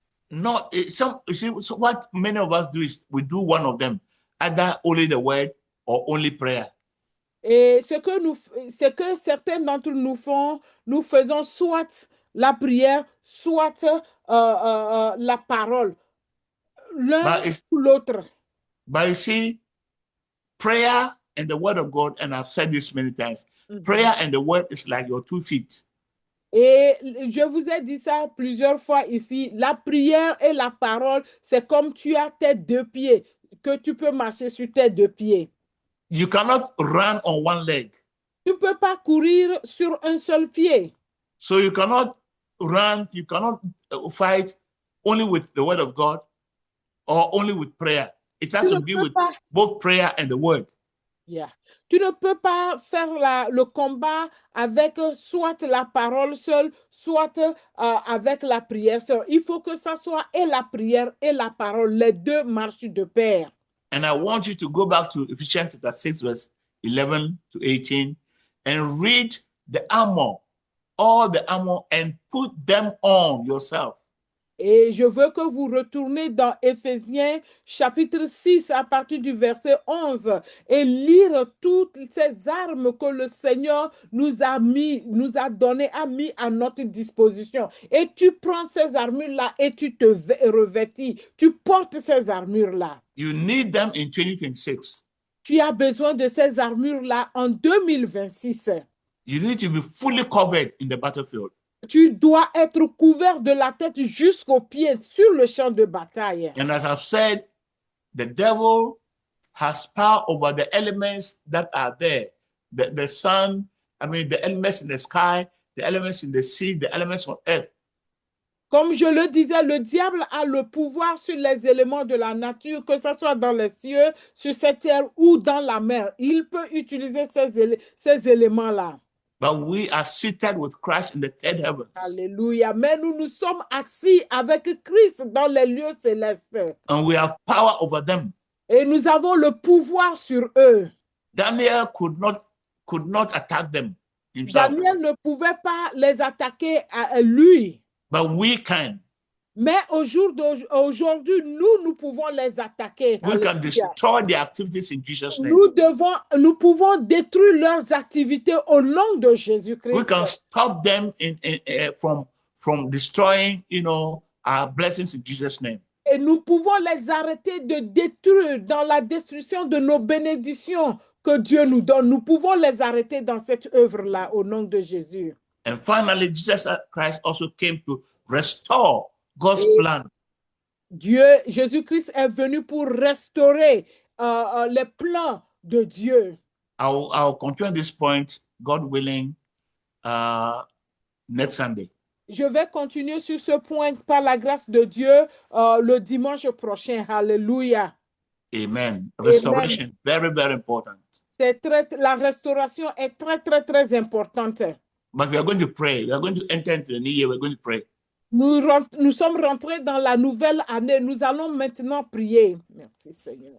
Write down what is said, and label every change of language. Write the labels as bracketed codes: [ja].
[en] No, you see, so what many of us do is we do one of them, either only the word or only prayer. [fr] Et ce que certains d'entre nous font, nous faisons soit la prière, soit la parole. L'un ou l'autre. [en] But you see, prayer and the word of God, and I've said this many times, prayer and the word is like your 2 feet. [fr] Et je vous ai dit ça plusieurs fois ici, la prière et la parole, c'est comme tu as tes 2 pieds, que tu peux marcher sur tes 2 pieds. [en] You cannot run on one leg. [fr] Tu ne peux pas courir sur un seul pied. [en] So you cannot run, you cannot fight only with the word of God or only with prayer. It has to be with both prayer and the word. Yeah. [fr] Tu ne peux pas faire le combat avec soit la parole seule, soit avec la prière seule. Il faut que ça soit et la prière et la parole. Les deux marchent de pair. [en] And I want you to go back to Ephesians chapter 6, verse 11 to 18 and read the armor, all the armor, and put them on yourself. [fr] Et je veux que vous retournez dans Éphésiens chapitre 6 à partir du verset 11 et lire toutes ces armes que le Seigneur nous a donné, a mis à notre disposition. Et tu prends ces armures-là et tu te revêtis. Tu portes ces armures-là. [en] You need them in 2026. [fr] Tu as besoin de ces armures-là en 2026. [en] You need to be fully covered in the battlefield. [fr] Tu dois être couvert de la tête jusqu'aux pieds sur le champ de bataille. [en] And as I've said, the devil has power over the elements that are there. The sun, the elements in the sky, the elements in the sea, the elements on earth. [fr] Comme je le disais, le diable a le pouvoir sur les éléments de la nature, que ce soit dans les cieux, sur cette terre ou dans la mer. Il peut utiliser ces éléments-là. [en] But we are seated with Christ in the third heavens. [fr] Alléluia. Mais nous sommes assis avec Christ dans les lieux célestes. [en] And we have power over them. [fr] Et nous avons le pouvoir sur eux. [en] Daniel could not attack them himself. [fr] Daniel ne pouvait pas les attaquer à lui. [en] But we can. [fr] Mais aujourd'hui, nous pouvons les attaquer. [en] We can destroy their activities in Jesus' name. [fr] Nous pouvons détruire leurs activités au nom de Jésus-Christ. [en] We can stop them from destroying, our blessings in Jesus' name. [fr] Et nous pouvons les arrêter de détruire dans la destruction de nos bénédictions que Dieu nous donne. Nous pouvons les arrêter dans cette œuvre-là au nom de Jésus. [en] And finally, Jesus Christ also came to restore God's plan. [fr] Jésus-Christ est venu pour restaurer les plans de Dieu. [en] I'll continue this point, God willing, next Sunday. [fr] Je vais continuer sur ce point par la grâce de Dieu le dimanche prochain. Alléluia. [en] Amen. Restoration, very, very important. [fr] La restauration est très, très, très importante. [en] But we are going to pray. We are going to enter into the new year. We're going to pray. [fr] Nous sommes rentrés dans la nouvelle année. Nous allons maintenant prier. Merci Seigneur.